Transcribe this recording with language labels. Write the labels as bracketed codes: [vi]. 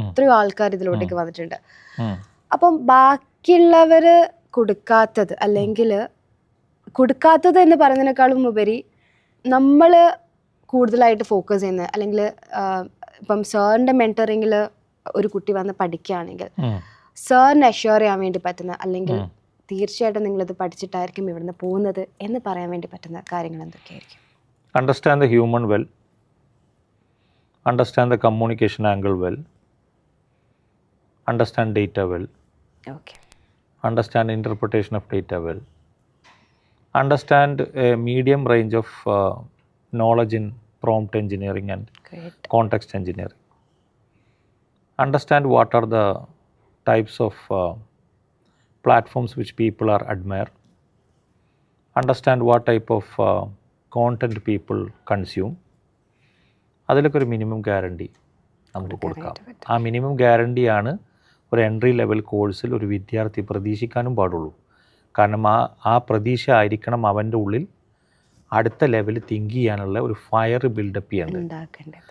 [ml] എത്രയോ ആൾക്കാർ ഇതിലോട്ടേക്ക് വന്നിട്ടുണ്ട്. അപ്പം ബാക്കിയുള്ളവർ കൊടുക്കാത്തത്, അല്ലെങ്കിൽ കൊടുക്കാത്തത് എന്ന് പറയുന്നതിനേക്കാളും ഉപരി നമ്മൾ കൂടുതലായിട്ട് ഫോക്കസ് ചെയ്യുന്നത്, അല്ലെങ്കിൽ ഇപ്പം സാറിൻ്റെ മെൻറ്ററിങ്ങിൽ ഒരു കുട്ടി വന്ന് പഠിക്കുകയാണെങ്കിൽ സാറിന് അഷ്യൂർ ചെയ്യാൻ വേണ്ടി പറ്റുന്ന, അല്ലെങ്കിൽ തീർച്ചയായിട്ടും നിങ്ങളിത് പഠിച്ചിട്ടായിരിക്കും ഇവിടുന്ന് പോകുന്നത് എന്ന് പറയാൻ വേണ്ടി പറ്റുന്ന കാര്യങ്ങൾ എന്തൊക്കെയായിരിക്കും? [en] Understand the human well, understand the communication angle well, understand data well, understand interpretation of data well, understand a medium range of knowledge in prompt engineering and context engineering, understand what are the types of platforms which people are admire, understand what type of content people consume. [ml] അതിലൊക്കെ ഒരു minimum guarantee നമുക്ക് കൊടുക്കാം. ആ minimum ഗ്യാരണ്ടിയാണ് ഒരു entry level കോഴ്സിൽ ഒരു വിദ്യാർത്ഥി പ്രതീക്ഷിക്കാനും പാടുള്ളൂ. കാരണം ആ പ്രതീക്ഷ ആയിരിക്കണം അവൻ്റെ ഉള്ളിൽ അടുത്ത ലെവൽ തിങ്ക് ചെയ്യാനുള്ള ഒരു ഫയർ ബിൽഡപ്പ് ചെയ്യേണ്ടത്.